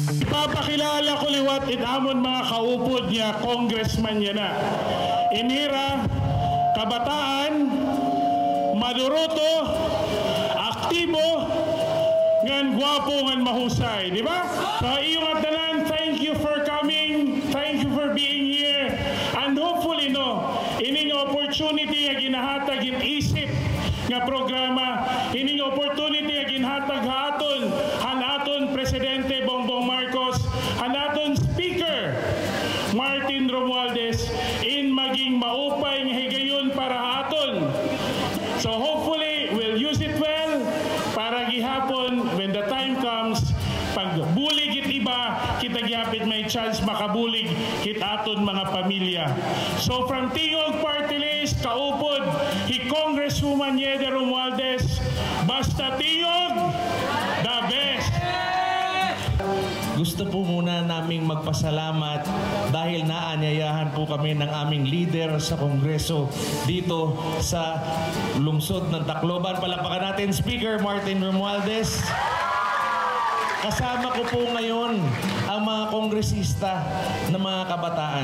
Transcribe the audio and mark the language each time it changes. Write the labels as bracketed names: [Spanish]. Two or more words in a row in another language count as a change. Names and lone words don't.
[Waray] Ipapakilala ko liwat itamon mga kaupod niya, congressman niya na. Inira, kabataan, maduroto, aktibo, ngan gwapo, ngan mahusay. Di ba? So, iyong adalan, [English] thank you for coming. Thank you for being here. And hopefully, [Waray] no, ining opportunity nga ginahatag isip nga programa, ining opportunity nga ginhatag haton, hanaton Presidente Bongbong Marcos, hanaton Speaker Martin Romualdez, in maging maupay nga higayon para haton. [English] So hopefully, we'll use it well [Waray] para gihapon, [English] when the time comes, [Waray] pag bulig it iba, kita gihapit may chance makabulig kit aton mga pamilya. [English] So from Tingog Party List, [Waray] kaupod, hi [English] Congresswoman Yeda Romualdez, [Waray] basta Tingog, [English] the best! [Filipino] Gusto po muna naming magpasalamat dahil naanyayahan po kami ng aming leader sa Kongreso dito sa lungsod ng Tacloban. Palakpakan natin, Speaker Martin Romualdez. Kasama ko po ngayon ang mga kongresista na mga kabataan.